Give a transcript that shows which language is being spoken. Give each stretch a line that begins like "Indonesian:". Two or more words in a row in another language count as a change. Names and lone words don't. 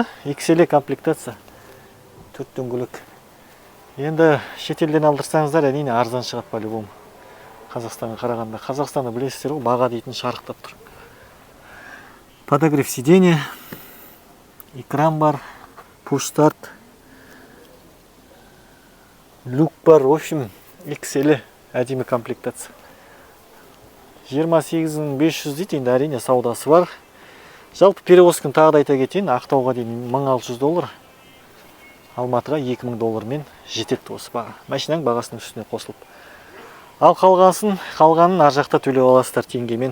Kazakh: XL комплектация. 4 дөңгелек. Енді шетелден алдырсаңыздар, әрине арзан шығады по-любому. Қазақстанға қарағанда. Қазақстанды білесіздер ғой, баға дейтін шарықтап тұр.
Russian: Подогрев сиденья,
Kazakh: экран бар, push-start, люк бар,
Russian: в общем,
Kazakh: XL әдемі комплектация. 28.500 дейді, енді әрине саудасы бар. Жалпы перевозканы тағы да айта кетейін, Ақтауға дейін 1600 доллар, Алматыға 2000 доллармен жетеді осы баға. Машинаның бағасының үстіне қосылып. Ал қалғанын ар жақта төлеп аласыздар теңгемен.